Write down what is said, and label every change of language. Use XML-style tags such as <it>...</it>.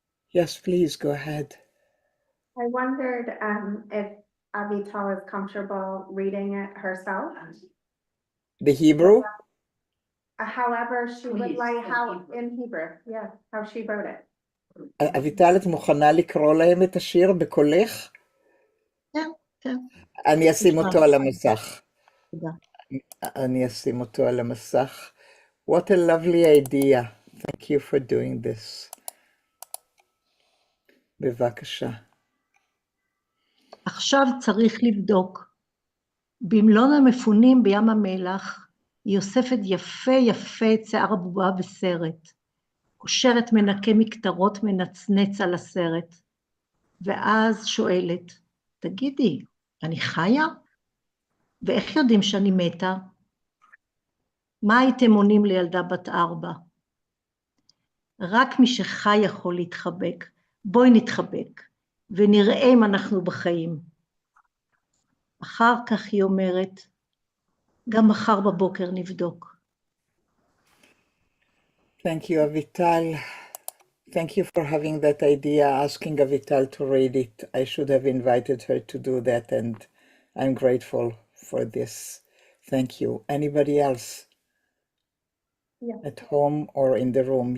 <en>Yes, please, go ahead. I wondered if Avital is comfortable reading it herself. The Hebrew? However she would Please, like, in how, Hebrew. in Hebrew, yeah, how she wrote it.</en> <he>אביטל, את מוכנה לקרוא להם את השיר בקולך? כן, כן. אני אשים אותו על המסך. תודה. אני אשים אותו על המסך.</he> <en>What a lovely idea. Thank you for doing this.</en> <he>בבקשה. עכשיו צריך לבדוק. במלון המפונים בים המלח, היא אוספת יפה יפה את שיער הבובה בסרט. קושרת מנקה מקטרות מנצנץ על הסרט. ואז שואלת, תגידי, אני חיה? ואיך יודעים שאני מתה? מה הייתם עונים לילדה בת 4? רק מי שחי יכול להתחבק. בואי נתחבק, ונראה אם אנחנו בחיים. אחר כך היא אומרת, גם מחר בבוקר נבדוק.</he> <en>Thank you, Avital. Thank you for having that idea, asking Avital to read it. I should have invited her to do that, and I'm grateful for this. Thank you. Anybody else? Yeah. At home or in the room?</en>